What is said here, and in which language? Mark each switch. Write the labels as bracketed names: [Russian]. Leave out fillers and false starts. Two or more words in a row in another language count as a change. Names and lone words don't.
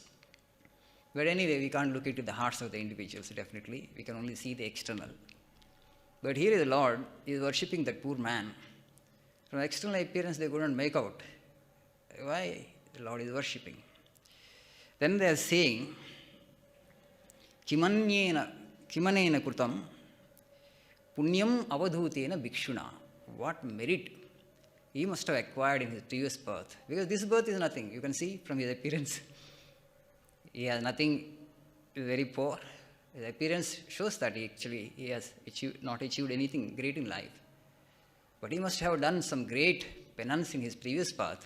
[English] But anyway, we can't look into the hearts of the individuals, definitely. We can only see the external. But here is the Lord is worshipping that poor man. From external appearance, they couldn't make out why the Lord is worshipping. Then they are saying, [Sanskrit] Kimanena krutam punyam avadhutena bhikshuna. [English] What merit he must have acquired in his previous birth. Because this birth is nothing. You can see from his appearance. He has nothing, he is very poor. His appearance shows that he has not achieved anything great in life. But he must have done some great penance in his previous birth.